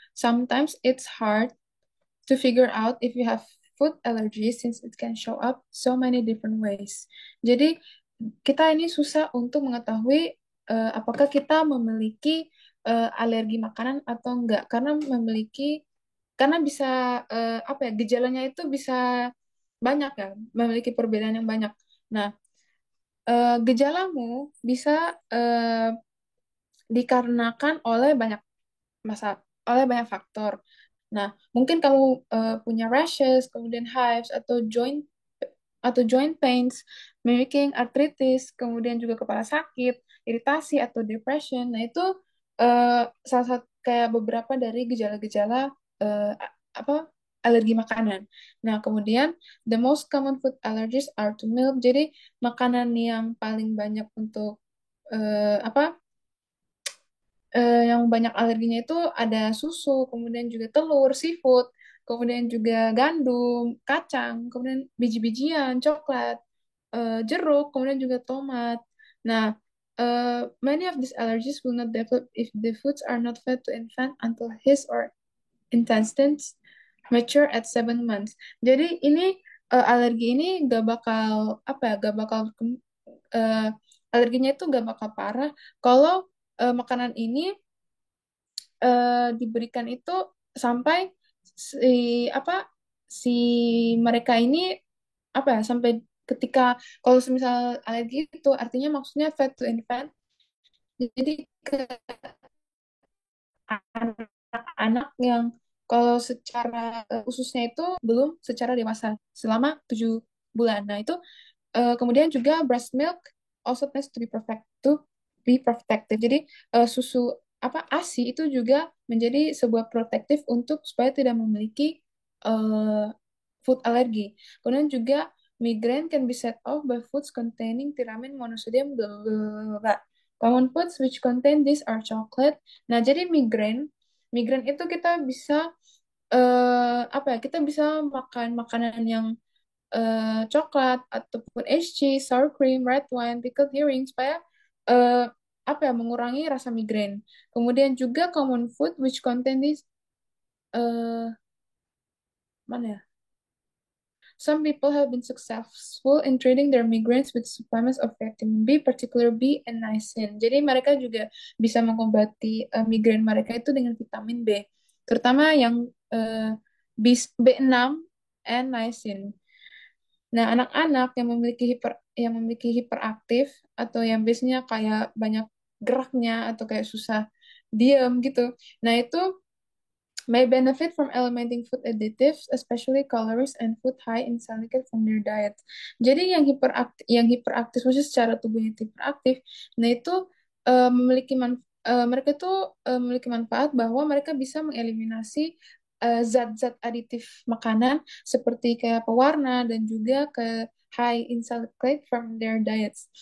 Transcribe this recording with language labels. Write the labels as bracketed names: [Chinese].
[English] Sometimes it's hard to figure out if you have food allergies since it can show up so many different ways. [Indonesian] Jadi kita ini susah untuk mengetahui apakah kita memiliki alergi makanan atau enggak karena bisa apa ya gejalanya itu bisa banyak ya, memiliki perbedaan yang banyak. Nah, gejalamu bisa dikarenakan oleh banyak faktor. Nah, mungkin kamu punya rashes, kemudian hives atau joint pains, mimicking arthritis, kemudian juga kepala sakit, iritasi atau depression. Nah, itu salah satu kayak beberapa dari gejala-gejala apa alergi makanan. [English] Nah, kemudian the most common food allergies are to milk. [Indonesian] Jadi, makanan yang paling banyak untuk apa yang banyak alerginya itu ada susu, kemudian juga telur, seafood, kemudian juga gandum, kacang, kemudian biji-bijian, coklat, jeruk, kemudian juga tomat. [English] Nah, many of these allergies will not develop if the foods are not fed to infant until his or intestines mature at 7 months. [Indonesian] Jadi ini alergi ini gak bakal apa ya, gak bakal eh, alerginya itu gak bakal parah kalau makanan ini diberikan itu sampai si apa si mereka ini apa ya sampai ketika kalau misal alergi itu artinya maksudnya fed to infant jadi ke anak-anak yang kalau secara ususnya itu belum secara dewasa selama 7 bulan. [English] Nah itu kemudian juga breast milk also tends to be protective. [Indonesian] Jadi susu apa ASI itu juga menjadi sebuah protektif untuk supaya tidak memiliki uh, food allergy. [English] Kemudian juga migraine can be set off by foods containing tiramine monosodium blah, blah, blah, blah. Common foods which contain this are chocolate. [Indonesian] Nah, jadi migraine itu kita bisa apa ya? Kita bisa makan makanan yang coklat ataupun es cheese, sour cream, red wine, pickled herring supaya eh, apa ya mengurangi rasa migrain. [English] Kemudian juga common food which contain this eh mana ya? Some people have been successful in treating their migraines with supplements of vitamin B, particularly B and niacin. [Indonesian] Jadi mereka juga bisa mengobati migrain mereka itu dengan vitamin B, terutama yang B6 and niacin. Nah, anak-anak yang memiliki hiperaktif atau yang biasanya kayak banyak geraknya atau kayak susah diam gitu. [English] Nah, itu may benefit from eliminating food additives, especially calories and food high in silicate from their diet. [Indonesian] Jadi yang hiperaktif maksudnya secara tubuhnya hiperaktif, nah itu memiliki mereka itu memiliki manfaat bahwa mereka bisa mengeliminasi zat-zat aditif makanan seperti kayak pewarna dan juga ke high in salicylate from their diets.